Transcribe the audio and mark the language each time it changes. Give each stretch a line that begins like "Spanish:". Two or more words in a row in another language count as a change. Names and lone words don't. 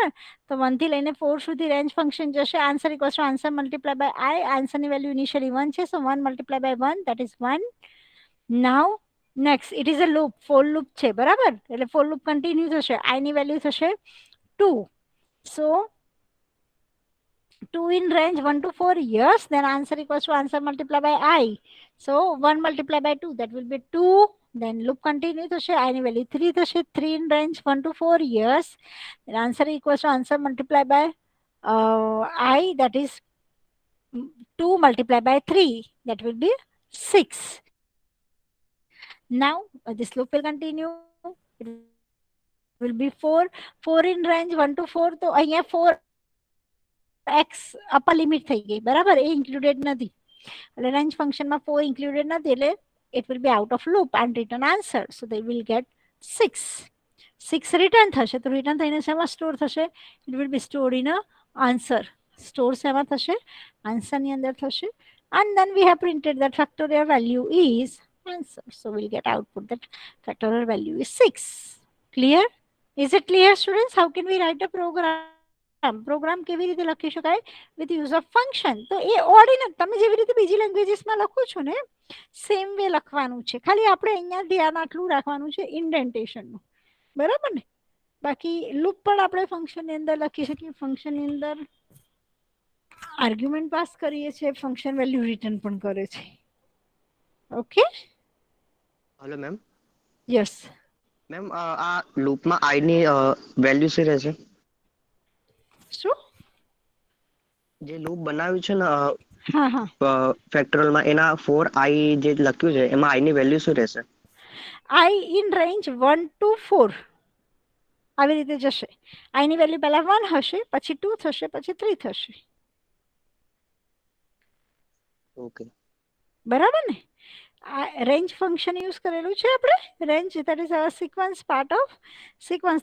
Gujarati: તો 1 થી લઈને 4 સુધી રેન્જ ફંક્શન જશે.
English: answer equals to answer multiply by I.
Gujarati: આન્સરની વેલ્યુ ઇનિશિયલી 1 છે,
English: so 1 multiply by 1 that is 1. now next it is a loop, for loop
Gujarati: છે, બરાબર?
English: એટલે for loop continue
Gujarati: થશે. આઈ ની વેલ્યુ થશે 2,
English: સો 2 in range 1 to 4, yes, then answer equals to answer multiplied by I. So 1 multiplied by 2, that will be 2. Then loop continue
Gujarati: થશે, I ની value 3 થશે.
English: 3 in range 1 to 4, yes, then answer equals to answer multiplied by I, that is 2 multiplied by 3, that will be 6. Now this loop will continue, it will be 4. 4 in range 1 to 4,
Gujarati: તો અહીંયા 4x
English: upper limit
Gujarati: થઈ ગઈ, બરાબર? એ ઇન્ક્લુડેડ નથી એટલે રેન્જ ફંક્શનમાં 4 ઇન્ક્લુડેડ નથી એટલે
English: it will be out of loop and return answer, so they will get 6.
Gujarati: 6 રિટર્ન થશે તો રિટર્ન થઈને શેમાં સ્ટોર થશે?
English: it will be stored in a answer.
Gujarati: સ્ટોર શેમાં થશે? આન્સરની અંદર થશે
English: and then we have printed that factorial value is answer. So we'll get output that factorial value is 6. Clear? Is it clear, students? How can we write a program?
Gujarati: પ્રોગ્રામ કેવી રીતે લખી શકાય
English: with use of function?
Gujarati: તો એ ઓર્ડિનલ તમે જેવી રીતે બીજી લેંગ્વેજીસમાં લખો છો ને
English: same way
Gujarati: લખવાનું છે. ખાલી આપણે અહીંયા ધ્યાન આટલું રાખવાનું છે ઇન્ડેન્ટેશનનું. બરાબર ને? બાકી લૂપ પણ આપણે ફંક્શનની અંદર લખી શકીએ. ફંક્શનની અંદર આર્ગ્યુમેન્ટ પાસ કરીએ છીએ, ફંક્શન વેલ્યુ રિટર્ન પણ કરે છે. ઓકે?
English: hello ma'am. યસ
Gujarati: મેમ આ લૂપમાં આઈ ની વેલ્યુ શું રહેશે? શું? જે લૂપ બનાવ્યું છે ને હા હા ફેક્ટોરિયલમાં એના 4i જે લખ્યું છે એમાં i ની વેલ્યુ શું રહેશે?
English: i in range 1 to 4
Gujarati: આવી રીતે જશે. i ની વેલ્યુ પહેલા 1 હશે, પછી 2 થશે, પછી 3 થશે. ઓકે બરાબર ને? આ રેન્જ ફંક્શન યુઝ કરેલું છે આપણે.
English: range that is our sequence, part of sequence.